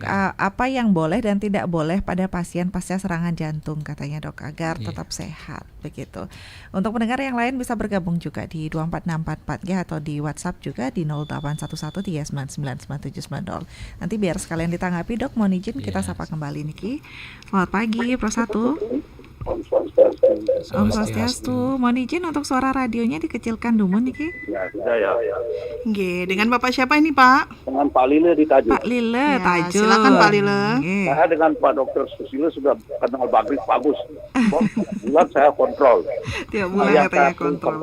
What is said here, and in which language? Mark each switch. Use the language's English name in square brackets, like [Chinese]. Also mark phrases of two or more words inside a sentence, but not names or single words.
[Indonesian] Apa yang boleh dan tidak boleh pada pasien pasca serangan jantung katanya Dok agar tetap sehat begitu. Untuk pendengar yang lain bisa bergabung juga di 24644 ya, atau di WhatsApp juga di 081139999790. Nanti biar sekalian ditanggapi Dok, mohon izin kita sapa kembali Niki. Selamat pagi Pro 1. [Balinese] Om Swastiastu. [Indonesian] Mohon izin untuk suara radionya dikecilkan dulu Niki. Ya, sudah ya. Nggih, dengan Bapak siapa ini Pak? Dengan Pak Lile di Tajuk. Pak Lile Tajuk. Silakan Pak Lile. Saya dengan Pak Dokter Susilo sudah kenal bagus. Bulan saya kontrol. Tiap bulan katanya kontrol.